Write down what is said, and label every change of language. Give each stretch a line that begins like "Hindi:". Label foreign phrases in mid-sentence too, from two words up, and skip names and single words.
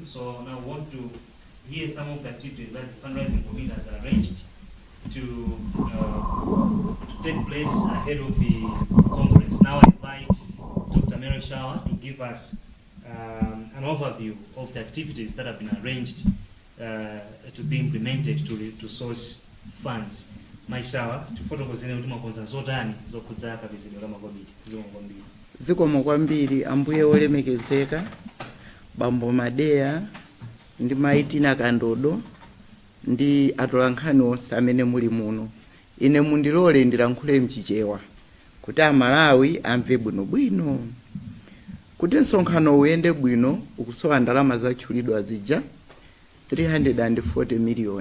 English: So now I want to hear some of the activities that the fundraising committee has arranged to take place ahead of the conference. Now I invite Dr. Mary Shower to give us an overview of the activities that have been arranged to be implemented to source funds.
Nyanja: My Shower, to photokozene kuti makonza zotani zokhudza kabizidwe la makomiti zomwe zikomo kwambiri ambuye olemekezeka bambo Madea ndi Maitina Kandodo ndi atolankhani onse amene muli muno. Ine mundilole ndilankhule mchichewa kuti Amalawi amve bwinobwino kuti msonkhano uyende bwino ukusowa ndalama zatchulidwa zija 340 million.